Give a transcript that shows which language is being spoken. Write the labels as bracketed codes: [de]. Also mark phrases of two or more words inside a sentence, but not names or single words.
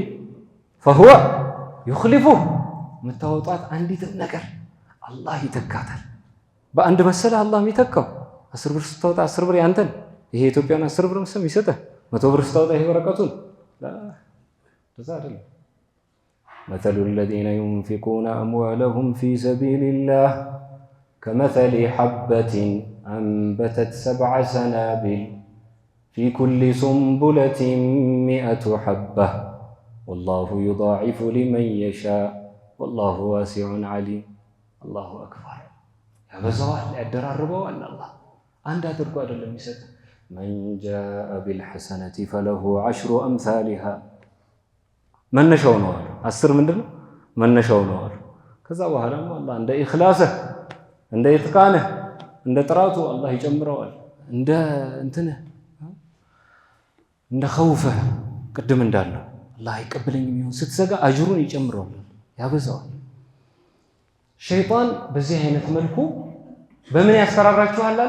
[ar] فهو يخلفه። [am] የምታወጧት አንዲትም ነገር አላህ ይተካታል። በአንድ መሰለህ አላህ የሚተካው 10 ብር ስታወጣ 10 ብር ያንተን፣ ይሄ ኢትዮጵያን 10 ብር መስም ይሰጥህ። 100 ብር ስታወጣ ይሄ ወረቀቱን ለዛ አይደለም። [ar] مثل الذين ينفقون أموالهم في سبيل الله كمثل حبة أنبتت 7 سنابل في كل سنبلة 100 حبة والله يضاعف لمن يشاء والله واسع عليم. الله أكبر. [am] ያበዛዋል፣ ያደራርበዋል። አላህ አንድ አድርጎ አይደለም የሚሰጥ። [ar] من جاء بالحسنة فله 10 أمثالها [am] መነሻው ነው አሉ። 10 ምንድነው መነሻው ነው አሉ። ከዛ በኋላም አላህ እንደ ኢኽላስህ እንደ ኢትቃንህ እንደ ጥራቱ አላህ ይጨምረዋል። እንደ እንትነህ እንደ ኸውፍህ ቅድም እንዳለው አላህ አይቀበለኝም ይሁን ስትሰጋ አጅሩን ይጨምረዋል፣ ያበዛዋል። ሸይጣን በዚህ አይነት መልኩ በምን ያስፈራራችኋል አለ?